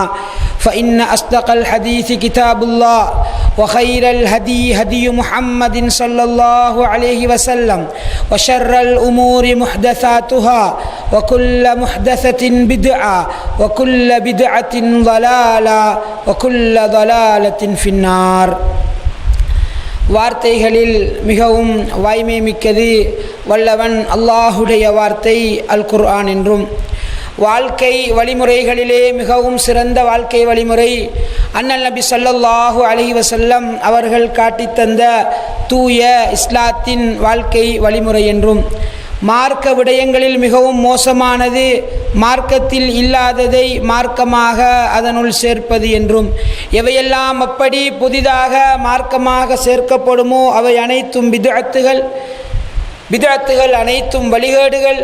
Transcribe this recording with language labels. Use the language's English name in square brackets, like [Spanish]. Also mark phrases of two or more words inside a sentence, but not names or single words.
[Arabic] فإن أصدق الحديث كتاب الله وخير الهدي هدي محمد صلى الله عليه وسلم وشر الأمور محدثاتها وكل محدثة بدعة وكل بدعة ضلالة وكل ضلالة في النار. [Tamil] வார்த்தைகளில் மிகவும் வாய்மை மிக்கது வல்லவன் அல்லாஹுடைய வார்த்தை அல் குர்ஆன் என்றும், வாழ்க்கை வழிமுறைகளிலே மிகவும் சிறந்த வாழ்க்கை வழிமுறை அண்ணல் நபி [Arabic] صلى الله عليه وسلم [Tamil] அவர்கள் காட்டித்தந்த தூய இஸ்லாத்தின் வாழ்க்கை வழிமுறை என்றும், மார்க்க விடயங்களில் மிகவும் மோசமானது மார்க்கத்தில் இல்லாததை மார்க்கமாக அதனுள் சேர்ப்பது என்றும், எவையெல்லாம் அப்படி புதிதாக மார்க்கமாக சேர்க்கப்படுமோ அவை அனைத்தும் பிதஅத்துகள் அனைத்தும் வழிகேடுகள்.